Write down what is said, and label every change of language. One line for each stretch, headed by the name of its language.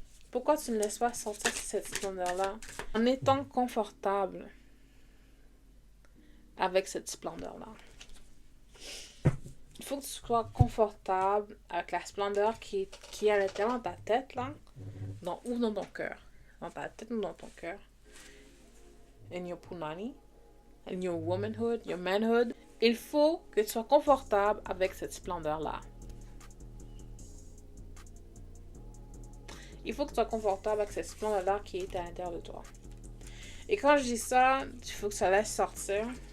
French: Pourquoi tu ne laisses pas sortir cette splendeur-là? En étant confortable avec cette splendeur-là. Il faut que tu sois confortable avec la splendeur qui est à l'intérieur de ta tête, là. Ou dans ton cœur. Dans ta tête ou dans ton cœur.
English: In your punani. In your womanhood, your manhood.
French: Il faut que tu sois confortable avec cette splendeur-là. Il faut que tu sois confortable avec cette splendeur qui est à l'intérieur de toi. Et quand je dis ça, il faut que ça laisse sortir.